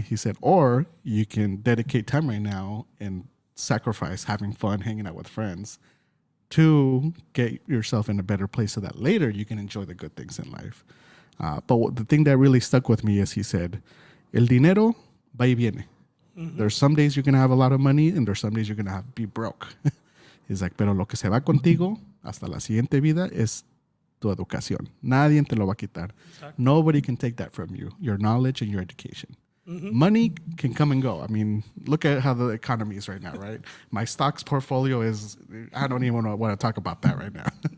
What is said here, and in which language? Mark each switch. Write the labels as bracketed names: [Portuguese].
[English] He said, or you can dedicate time right now and sacrifice having fun, hanging out with friends, to get yourself in a better place so that later you can enjoy the good things in life. But the thing that really stuck with me is he said, [Spanish] el dinero va y viene. [English] There's some days you're going to have a lot of money and there's some days you're going to be broke. He's like, [Spanish] pero lo que se va contigo hasta la siguiente vida es tu educación. Nadie te lo va a quitar. [English] Exactly. Nobody can take that from you, your knowledge and your education. Money can come and go. I mean, look at how the economy is right now, right? My stocks portfolio is, I don't even want to talk about that right now.